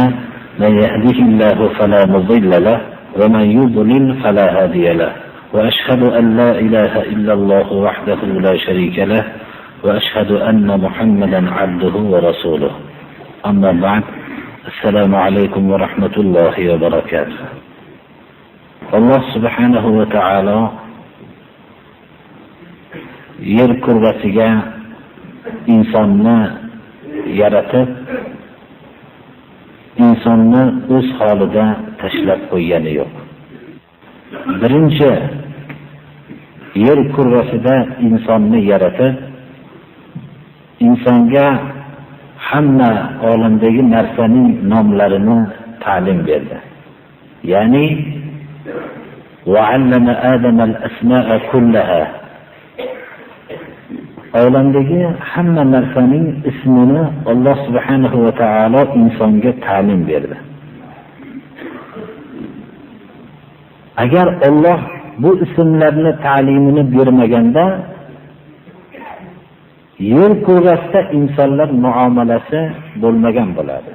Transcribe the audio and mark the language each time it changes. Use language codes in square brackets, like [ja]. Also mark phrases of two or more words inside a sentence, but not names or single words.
[ar] من يهده الله فلا مضل له ومن يضلل فلا هادي له. وأشهد أن لا إله إلا الله وحده لا شريك له وأشهد أن محمدا عبده ورسوله. أما بعد، السلام عليكم ورحمة الله وبركاته. [uz] Allah [ar] سبحانه وتعالى [uz] yer kurrasiga insonni yaratib, insonni o'z holida tashlab qo'ygani yo'q. Birinchi yer kurrasida insonni yaratib, insonga hamma olamdagi narsaning nomlarini ta'lim berdi. [ar] Ya'ni وَعَلَّمَ آدَمَ الْأَسْمَاءَ كُلَّهَا. [uz] Olamdagi hamma narsaning ismini Alloh [ar] سبحانه وتعالى [uz] insonga ta'lim berdi. Agar Alloh bu ismlarni ta'limini bermaganda, yer kurrasida insonlar muomalasi bo'lmagan bo'lardi.